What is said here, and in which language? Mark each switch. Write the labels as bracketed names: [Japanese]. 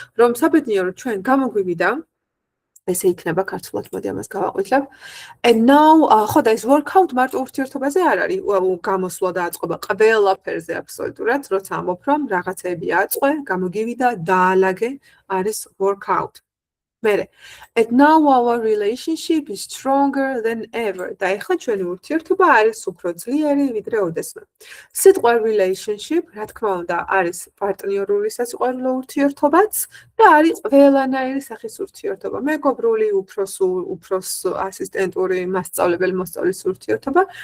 [Georgian] რომ საბედნიეროდ ჩვენ გამოგვივიდა ესე იქნება ქართულად, მოდი ამას გავაყვითლებ. [English] And now, [Georgian] ხო და ეს workout მარტო ურთიერთობაზე არ არის, გამოსვლა და აწყობა ყველაფერზე აბსოლუტურად, როცა ამბობ რომ რაღაცეები აწყვე, გამოგივიდა, დაალაგე, არის workout. მერე, [English] and now our relationship is stronger than ever. [Georgian] და ეხლა ჩვენი ურთიერთობა არის უფრო ძლიერი ვიდრე ოდესმე. სიტყვა relationship, რა თქმა უნდა, არის პარტნიორული სასიყვარულო ურთიერთობაც და არის ყველანაირი სახის ურთიერთობა. მეგობრული, უფროს ასისტენტური, მასწავლებელი, მოსწავლის ურთიერთობა.